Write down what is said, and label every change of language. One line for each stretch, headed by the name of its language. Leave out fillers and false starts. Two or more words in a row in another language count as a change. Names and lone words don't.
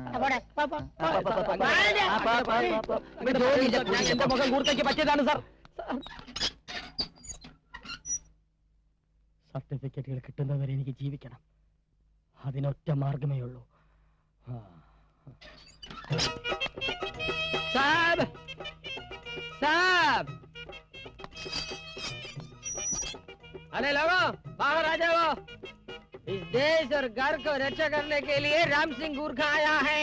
Malayalam: എന്റെ മുഖം കൂർക്കയ്ക്ക് പറ്റിയതാണ് സാർ. സർട്ടിഫിക്കറ്റുകൾ കിട്ടുന്നവരെ എനിക്ക് ജീവിക്കണം. അതിനൊറ്റ മാർഗമേ ഉള്ളൂ.
Hindi: സാബ് साहब, अरे लोगो बाहर आ जाओ। इस देश और घर को रक्षा करने के लिए राम सिंह गुरखा आया है।